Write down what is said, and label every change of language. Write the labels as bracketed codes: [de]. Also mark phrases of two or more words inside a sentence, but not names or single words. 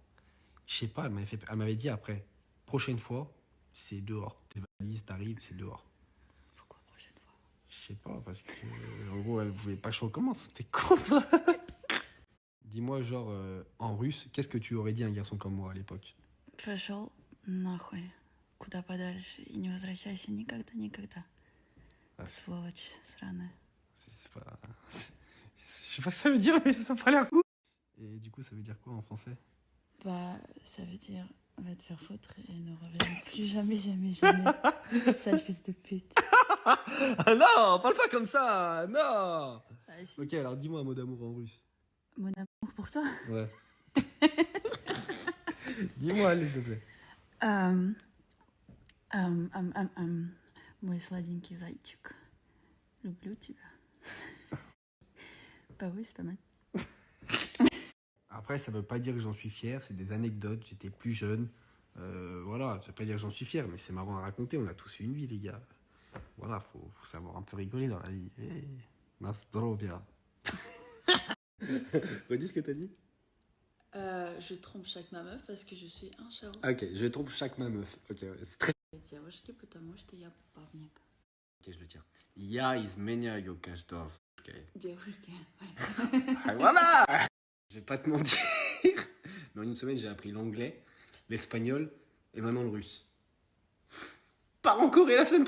[fr] Je sais pas, elle m'avait dit après, prochaine fois, c'est dehors. Tes valises, t'arrives, c'est dehors. Pourquoi prochaine fois? Je sais pas, parce que en gros, elle voulait pas que je recommence. T'es con, toi. Dis-moi, genre, en russe, qu'est-ce que tu aurais dit à un garçon comme moi à l'époque? [ru] Пошел нахуй. Куда подальше. И не возвращайся никогда, никогда. Сволочь сраная. [fr] C'est pas... Je sais pas ce que ça veut dire, mais ça n'a pas l'air cool. Et du coup, ça veut dire quoi en français? Bah, ça veut dire va te faire foutre et ne reviens plus jamais, jamais, jamais. Sale fils de pute. Ah non, parle pas comme ça, non. Ah, si. Ok, alors dis-moi un mot d'amour en russe. Mon amour pour toi. Ouais. Dis-moi, allez, s'il te plaît. [ru] Мой сладенький зайчик. Люблю тебя. [fr] Bah oui, c'est pas mal. Après, ça veut pas dire que j'en suis fier, c'est des anecdotes, j'étais plus jeune. Voilà, ça veut pas dire que j'en suis fier, mais c'est marrant à raconter, on a tous eu une vie, les gars. Voilà, faut savoir un peu rigoler dans la vie. Hey, [ru] на здоровье. [fr] Redis ce que t'as dit. Je trompe chaque ma meuf parce que je suis un charou. Ok, je trompe chaque ma meuf. Ok, ouais, c'est très... [ru] Девушки, потому что я бабник. [fr] Ok, je le tiens. [ru] Я изменяю каждого. Девушки. [fr] Ah, voilà. Je vais pas te mentir. Mais en une semaine, j'ai appris l'anglais, l'espagnol et maintenant le russe. Pars en Corée la semaine prochaine.